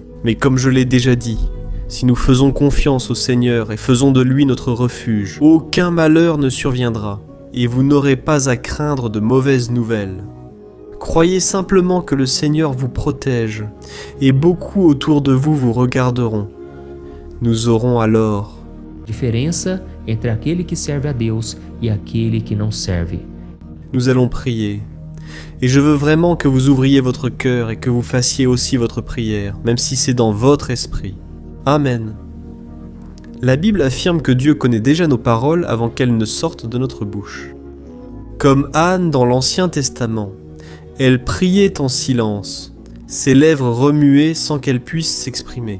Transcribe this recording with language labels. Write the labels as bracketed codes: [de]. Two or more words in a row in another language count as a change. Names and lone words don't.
[fr] Mais comme je l'ai déjà dit, si nous faisons confiance au Seigneur et faisons de lui notre refuge, aucun malheur ne surviendra, et vous n'aurez pas à craindre de mauvaises nouvelles. Croyez simplement que le Seigneur vous protège, et beaucoup autour de vous vous regarderont. Nous aurons alors [pt] Diferença entre aquele que serve a Deus e aquele que não serve. [fr] Nous allons prier. Et je veux vraiment que vous ouvriez votre cœur et que vous fassiez aussi votre prière, même si c'est dans votre esprit. Amen. La Bible affirme que Dieu connaît déjà nos paroles avant qu'elles ne sortent de notre bouche. Comme Anne dans l'Ancien Testament, elle priait en silence, ses lèvres remuaient sans qu'elle puisse s'exprimer.